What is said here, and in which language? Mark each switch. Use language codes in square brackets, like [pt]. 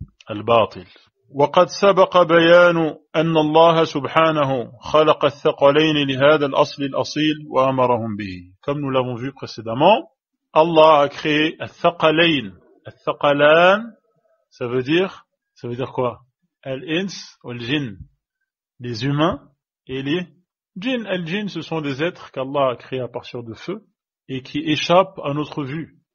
[ar] الباطل. وقد سبق بيان أن الله سبحانه خلق الثقلين لهذا الأصل الأصيل وأمرهم به. [fr] Comme nous l'avons vu précédemment, Allah a créé الثقلين. الثقلان, ça veut dire quoi? Al-ins ou al-jinn, les humains et les djinns. Al-jinn, ce sont des êtres qu'Allah a créés à partir de feu et qui échappent à notre vue.